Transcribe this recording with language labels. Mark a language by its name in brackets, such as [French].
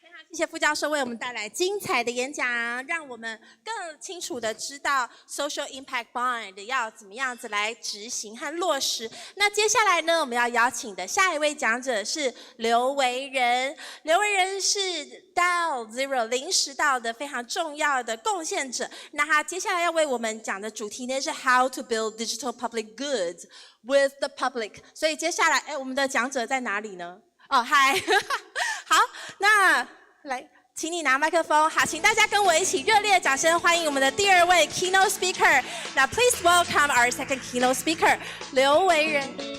[Chinese] 谢谢副教授为我们带来精彩的演讲，让我们更清楚的知道 Social Impact Bond 要怎么样子来执行和落实。那接下来呢，我们要邀请的下一位讲者是刘维仁。刘维仁是 DAO Zero 零时道的非常重要的贡献者。那他接下来要为我们讲的主题呢是 [English] How to build digital public goods with the public。 [Chinese] 所以接下来，我们的讲者在哪里呢？哦，嗨，好，那。来，请你拿麦克风。好，请大家跟我一起热烈的掌声欢迎我们的第二位 keynote speaker。那 [English] please welcome our second keynote speaker 刘维仁。